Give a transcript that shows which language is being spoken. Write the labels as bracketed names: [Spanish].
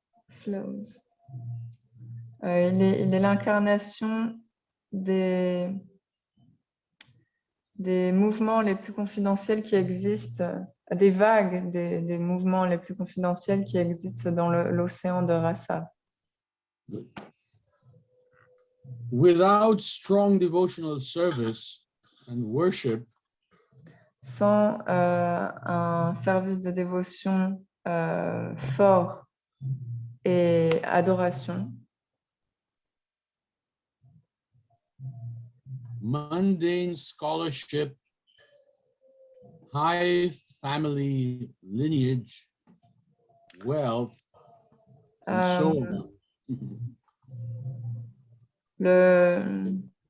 [English] Flows. [French] Il est l'incarnation des mouvements les plus confidentiels qui existent, des vagues des mouvements les plus confidentiels qui existent dans l'océan de Rasa. [English] Without strong devotional service and worship, [French] Sans un service de dévotion fort et adoration, [English] mundane scholarship, high family lineage, wealth, and so on.